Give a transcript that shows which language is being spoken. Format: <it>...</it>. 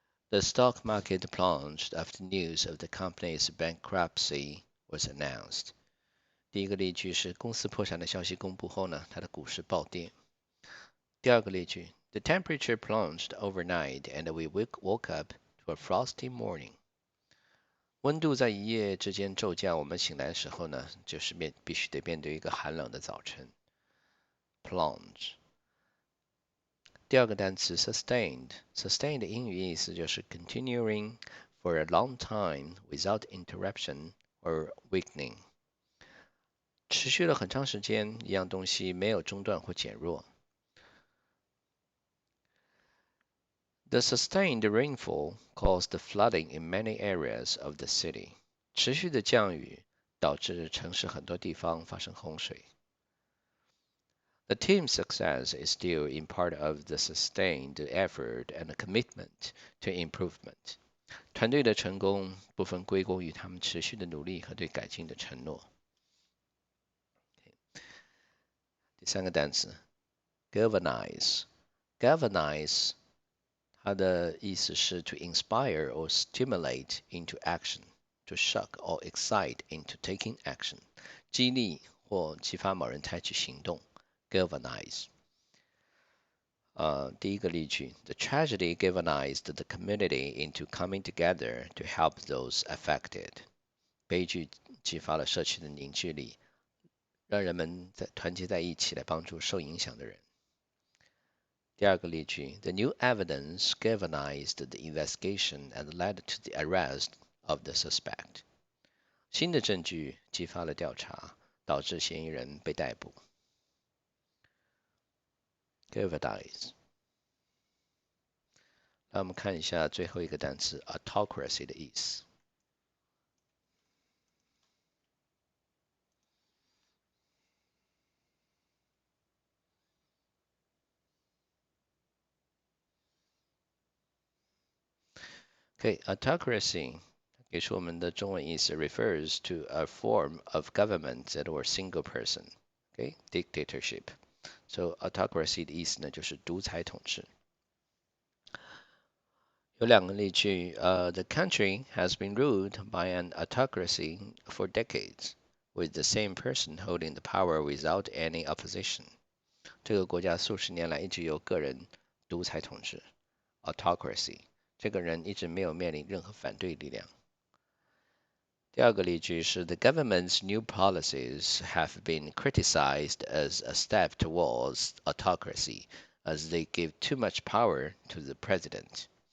<en>The stock market plunged after news of the company's bankruptcy was announced。</en> <zh>第一个例句是公司破产的消息公布后呢，它的股市暴跌。第二个例句</zh> <en>The temperature plunged overnight and we woke up to a frosty morning。</en> <zh>温度在一夜之间骤降，我们醒来的时候呢，就是必须得面对一个寒冷的早晨。Plunge。第二个单词 sustained 的英语意思就是</zh> <en>continuing for a long time without interruption or weakening，</en> <zh>持续了很长时间，一样东西没有中断或减弱。</zh> <en>The sustained rainfall caused flooding in many areas of the city。</en> <zh>持续的降雨导致城市很多地方发生洪水。</zh> <en>The team's success is due in part of the sustained effort and commitment to improvement。</en> <zh>团队的成功部分归功于他们持续的努力和对改进的承诺。第三个单词 galvanize</zh> <en>galvanize</en> <zh>它的意思是</zh> <en>to inspire or stimulate into action, to shock or excite into taking action,</en> <zh>激励或激发某人采取行动</zh> <en>galvanize。</en> <zh>第一个例句</zh> <en>The tragedy galvanized the community into coming together to help those affected.</en> <zh>悲剧激发了社区的凝聚力，让人们团结在一起来帮助受影响的人。第二个例句</zh> <en>The new evidence galvanized the investigation and led to the arrest of the suspect.</en> <zh>新的证据激发了调查，导致嫌疑人被逮捕。</zh> <en>galvanize。</en> <zh>来，我们看一下最后一个单词 autocracy 的意思。</zh> <en>autocracy</en> <zh>给出我们的中文意思</zh> <en>refers to a form of government that or single person. Dictatorship.</en> <zh>So autocracy 的意思呢就是独裁统治。有两个例句，</zh> <en>the country has been ruled by an autocracy for decades, with the same person holding the power without any opposition.</en> <zh>这个国家数十年来一直由个人独裁统治 ，autocracy。这个人一直没有面临任何反对力量。第二个例句是</zh> <en>The government's new policies have been criticized as a step towards autocracy, as they give too much power to the president.</en>